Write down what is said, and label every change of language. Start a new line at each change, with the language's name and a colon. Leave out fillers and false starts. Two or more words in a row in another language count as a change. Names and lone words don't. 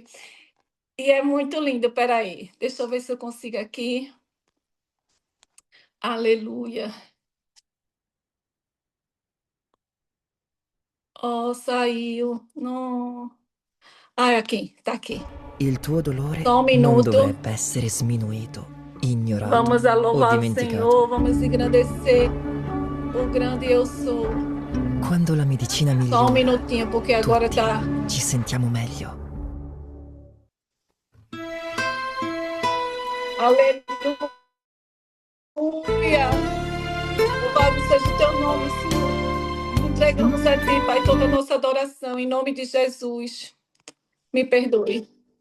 Portuguese: E é muito lindo. Peraí, deixa eu ver se eu consigo aqui. Aleluia. Oh, saiu. Não. Ah, aqui, tá aqui.
Italian: Il tuo dolore
Portuguese: Só um
Italian: non
Portuguese: minuto.
Italian: dovrebbe essere sminuito, ignorato
Portuguese: Vamos a o louvar o
Italian: dimenticato.
Portuguese: Senhor, vamos engrandecer o grande eu sou.
Italian: Quando la medicina
Portuguese: Só um
Italian: migliora,
Portuguese: minutinho, porque agora
Italian: tutti
Portuguese: tá.
Italian: ci sentiamo meglio.
Portuguese: Aleluia. Louvado seja o teu nome, Senhor. Entregamos a ti, Pai, toda a nossa adoração, em nome de Jesus. Me perdoe.